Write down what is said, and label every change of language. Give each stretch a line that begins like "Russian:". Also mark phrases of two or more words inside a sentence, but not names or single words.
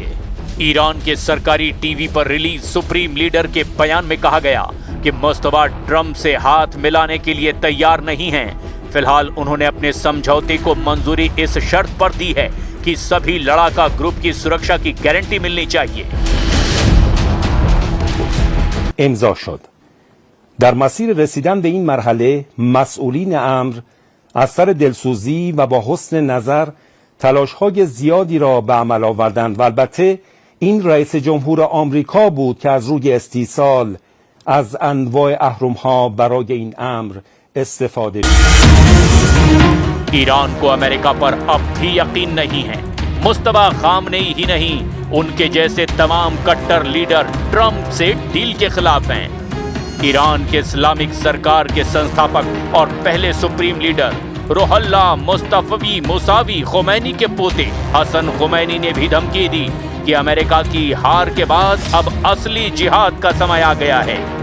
Hindi: ईरान के सरकारी टीवी पर रिलीज सुप्रीम लीडर के बयान में कहा गया कि मुस्तफा ट्रंप से हाथ मिलाने के लिए तैयार नहीं हैं। फिलहाल उन्होंने अपने समझौते को मंजूरी इस शर्त पर दी है कि सभी लड़ाका ग्रुप की सुरक्षा की गारंटी मिलनी चाहिए।
Persian: امضا شد. در مسیر رسیدن به این مرحله مسئولین امر از سر دلسوزی و با حسن نظر تلاش‌های زیادی را به عمل آوردند و البته این رئیس جمهور آمریکا بود که از روی استیصال از انواع اهرم‌ها برای این امر استفاده کرد.
Hindi: ईरान को अमेरिका पर अब भी यकीन नहीं है। मुस्तफा खामनेई ही नहीं, उनके जैसे तमाम कट्टर लीडर ट्रंप से डील के खिलाफ हैं। ईरान के इस्लामिक सरकार के संस्थापक और पहले सुप्रीम लीडर रोहल्ला मुस्तफवी मुसावी खुमैनी के पोते हसन खुमैनी ने भी धमकी दी कि अमेरिका की हार के बाद अब असली जिहाद का समय आ गया है।